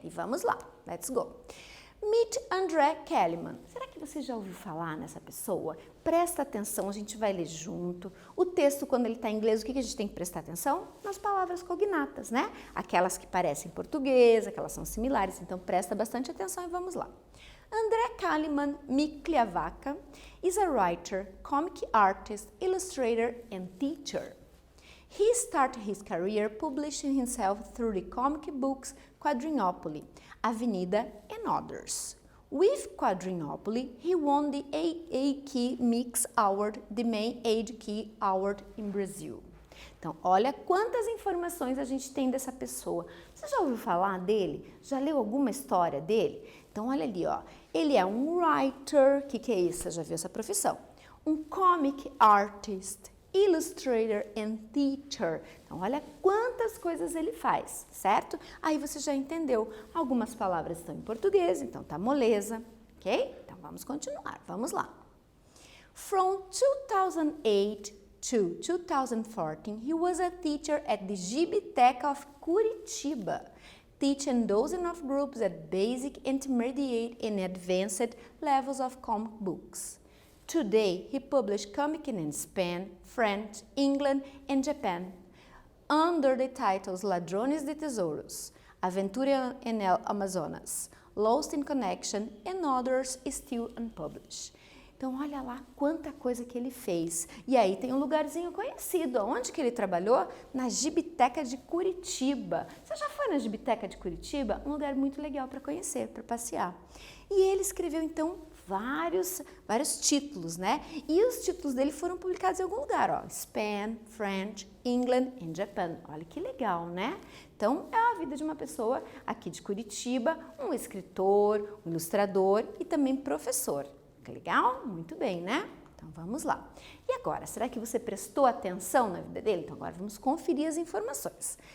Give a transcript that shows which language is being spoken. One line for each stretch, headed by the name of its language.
Portuguese: E vamos lá,
English: let's go! Meet
Portuguese: André Kellyman. Será que você já ouviu falar nessa pessoa? Presta atenção, a gente vai ler junto. O texto, quando ele está em inglês, o que a gente tem que prestar atenção? Nas palavras cognatas, né? Aquelas que parecem português, aquelas são similares, então presta bastante atenção e vamos lá.
English: André Kellyman Mikliavaca is a writer, comic artist, illustrator and teacher. He started his career publishing himself through the comic books Quadrinhopoly, Avenida and others. With Quadrinhopoly, he won the AAK Mix Award, the main Age Key Award in Brazil.
Portuguese: Então, olha quantas informações a gente tem dessa pessoa. Você já ouviu falar dele? Já leu alguma história dele? Então, olha ali, ó. Ele é um writer, o que é isso? Você já viu essa profissão?
English: Um comic artist, illustrator and teacher.
Portuguese: Então, olha quantas coisas ele faz, certo? Aí você já entendeu. Algumas palavras estão em português, então tá moleza, ok? Então, vamos continuar. Vamos lá.
English: From 2008 to 2014, he was a teacher at the Gibiteca of Curitiba, teaching dozens of groups at basic, intermediate, and advanced levels of comic books. Today, he published comics in Spain, French, England, and Japan, under the titles Ladrones de Tesouros, Aventura en el Amazonas, Lost in Connection, and others still unpublished.
Portuguese: Então, olha lá quanta coisa que ele fez. E aí tem um lugarzinho conhecido. Onde que ele trabalhou? Na Gibiteca de Curitiba. Você já foi na Gibiteca de Curitiba? Um lugar muito legal para conhecer, para passear. E ele escreveu, então, vários títulos, né? E os títulos dele foram publicados em algum lugar, ó.
English: Spain, French, England and Japan.
Portuguese: Olha que legal, né? Então, é a vida de uma pessoa aqui de Curitiba, um escritor, um ilustrador e também professor. Que legal? Muito bem, né? Então, vamos lá. E agora, será que você prestou atenção na vida dele? Então, agora vamos conferir as informações.